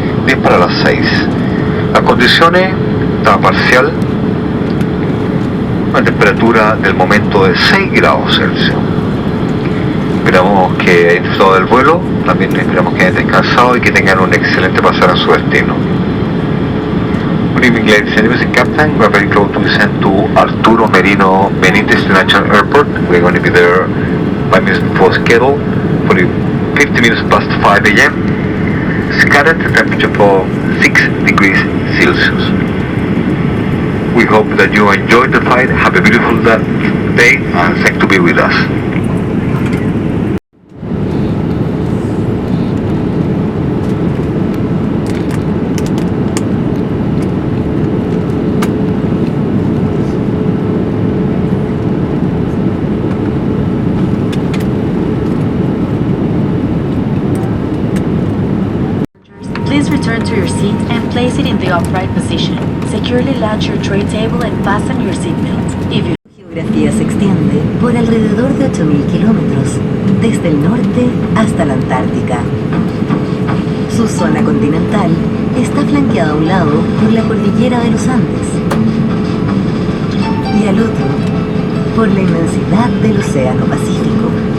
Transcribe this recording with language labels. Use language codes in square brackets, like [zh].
[es] 10 para las 6. Las condiciones están parcial. Una temperatura del momento de 6 grados Celsius. Esperamos que hayan disfrutado del vuelo, también esperamos que hayan descansado y que tengan un excelente pasar a su destino. [en] Good evening, ladies and gentlemen, Captain. We're very close to descend to Arturo Merino Benítez International Airport. We're going to be there 5 minutes before schedule, for 50 minutes past 5 a.m. Scattered temperature for 6 degrees Celsius. We hope that you enjoyed the flight, have a beautiful day, and thanks to be with us. Please return to your seat and place it in the upright position. Securely latch your tray table and fasten your seatbelt. [es] Su geografía se extiende por alrededor de 8.000 kilómetros, desde el norte hasta la Antártica. Su zona continental está flanqueada a un lado por la cordillera de los Andes y al otro por la inmensidad del Océano Pacífico.